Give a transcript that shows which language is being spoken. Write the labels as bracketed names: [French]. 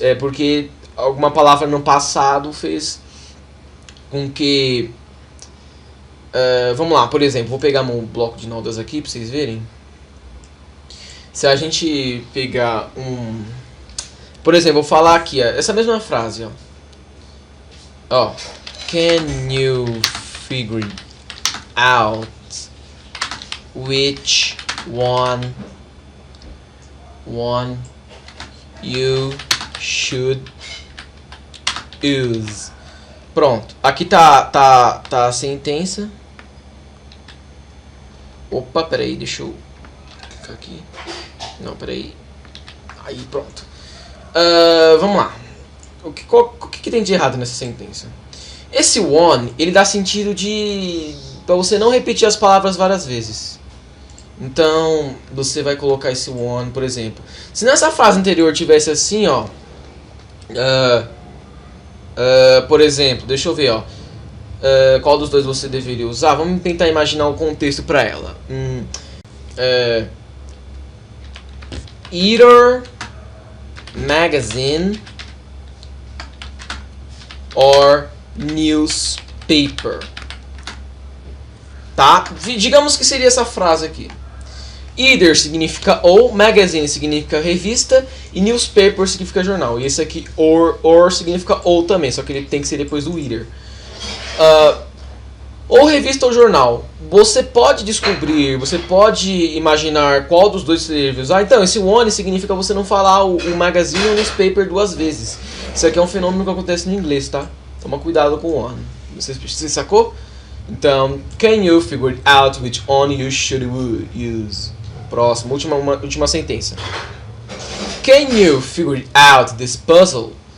[Portuguese] É porque alguma palavra no passado fez com que. Vamos lá, por exemplo, vou pegar um bloco de notas aqui para vocês verem. Se a gente pegar um. Por exemplo, vou falar aqui, essa mesma frase, ó. [English] Can you figure out which one you should use? [Portuguese] Pronto, aqui tá a sentença. Opa, peraí, deixa eu ficar aqui. Não, peraí. Aí, pronto. Vamos lá. O que tem de errado nessa sentença? Esse one, ele dá sentido de para você não repetir as palavras várias vezes. Então, você vai colocar esse one, por exemplo. Se nessa frase anterior tivesse assim, ó. Por exemplo, deixa eu ver, ó. Qual dos dois você deveria usar? Vamos tentar imaginar um contexto para ela. [English] Eater magazine or newspaper. [Portuguese] Tá? Digamos que seria essa frase aqui. Either significa ou, magazine significa revista e newspaper significa jornal. E esse aqui, or significa ou também, só que ele tem que ser depois do either. Ou revista ou jornal. Você pode descobrir, você pode imaginar qual dos dois você deve usar. Então, esse one significa você não falar o magazine ou newspaper duas vezes. Isso aqui é um fenômeno que acontece no inglês, tá? Toma cuidado com o one. Você sacou? [English] Então, can you figure out which one you should use? [Portuguese] Próximo, última sentença. [English] Can you figure out this puzzle?